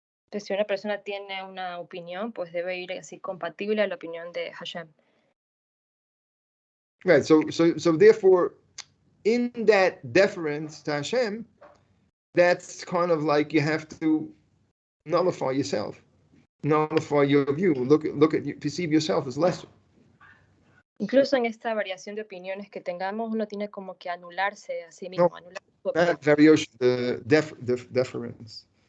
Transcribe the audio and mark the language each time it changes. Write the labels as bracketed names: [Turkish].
[Spanish] Pues si una persona tiene una opinión, pues debe ir así compatible a la opinión de Hashem. [English] Right. So therefore, in that deference to Hashem, that's kind of like you have to nullify yourself, nullify your view. Look at you, perceive yourself as lesser. [Spanish] Incluso en esta variación de opiniones que tengamos, uno tiene como que anularse a sí mismo. No, anular [English] that variation, the deference.